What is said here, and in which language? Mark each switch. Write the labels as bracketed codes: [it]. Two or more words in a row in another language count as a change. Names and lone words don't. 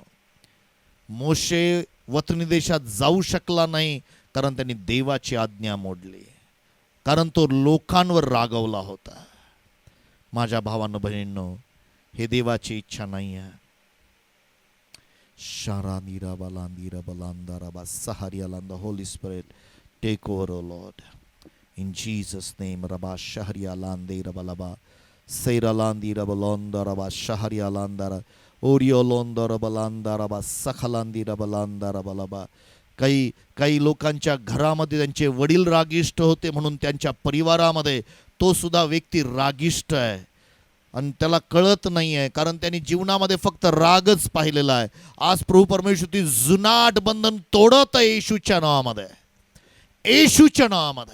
[mr] मोशे वतनी देशात जाऊ शकला नाही कारण त्यांनी देवाची आज्ञा मोडली, कारण तो लोकांवर रागवला होता. माझ्या भावांनो बहिणींनो, हे देवाची इच्छा नाही आहे. Shara nira balandira balandara basaharia landa. [en] Holy Spirit, take over, O Lord. In Jesus' name, Rabba Shaharia landira balaba, Seira landira balondara bashaharia landara, Orio londara balandara basakhalandira balandara balaba. [mr] काही लोकांच्या घरामध्ये त्यांचे वडील रागिष्ट होते म्हणून त्यांच्या परिवारामध्ये तो सुद्धा व्यक्ती रागिष्ट आहे. आणि त्याला कळत नाही आहे, कारण त्यांनी जीवनामध्ये फक्त रागच पाहिलेला आहे. आज प्रभू परमेश्वर ती जुनाट बंधन तोडत आहे येशूच्या नावामध्ये, येशूच्या नावामध्ये.